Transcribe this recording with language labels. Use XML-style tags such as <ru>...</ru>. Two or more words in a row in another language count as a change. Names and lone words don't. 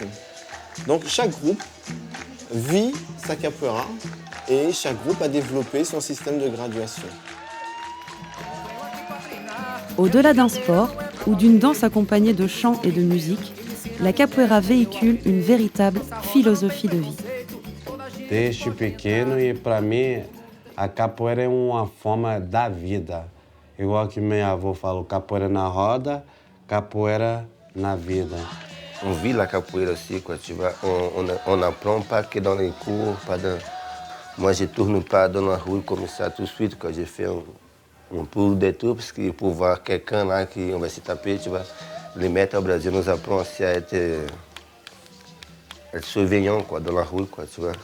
<fr>Donc chaque groupe vit sa capoeira et chaque groupe a développé son système de graduation. Au-delà d'un sport ou d'une danse accompagnée de chants et de musique, la capoeira véhicule une véritable philosophie de vie.</fr> <pt>Desde pequeno e para mim a capoeira é uma forma da vida. Igual que meu avô falou, capoeira na roda, capoeira na vida.</pt> <fr>On vit la capoeira aussi, quoi, tu vois. On n'apprend pas que dans les cours, Moi, je tourne pas dans la rue comme ça tout de suite, quoi. J'ai fait un peu de tout, parce que pour voir quelqu'un là qui on va se taper, tu vois. Les maîtres au Brésil nous apprennent aussi à être surveillant, quoi, dans la rue, quoi, tu vois.</fr>